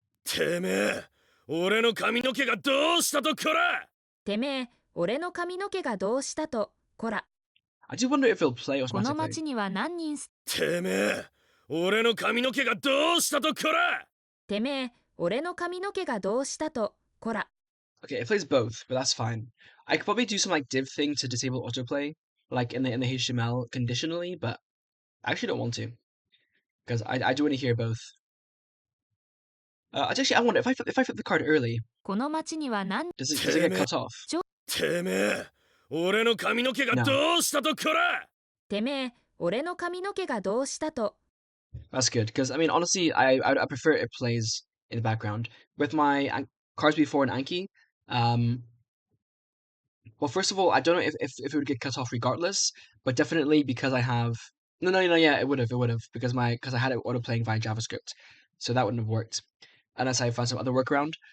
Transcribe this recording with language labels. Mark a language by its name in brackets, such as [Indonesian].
[Japanese] てめえ、俺の髪の毛がどうしたとこらてめえ、俺の髪の毛がどうしたと、こら。 [English] I do wonder if it'll play [Japanese] この町には何人てめえ、俺の髪の毛がどうしたとこらてめえ、俺の髪の毛がどうしたと、こら。 [English] Okay, it plays both, but that's fine. I could probably do some like div thing to disable autoplay, like in the HTML conditionally, but I actually don't want to, because I do want to hear both. Actually, I wonder if I flip the card early, [Japanese] この町には何 [English] does it get cut off? [Japanese] てめえ、俺の髪の毛がどうしたとこらてめえ、俺の髪の毛がどうしたと。 [English] That's good, because I mean, honestly, I prefer it plays in the background with my cards before and Anki. Well, first of all, I don't know if it would get cut off regardless, but definitely because I have yeah, it would have because I had it auto playing via JavaScript, so that wouldn't have worked unless I found some other workaround.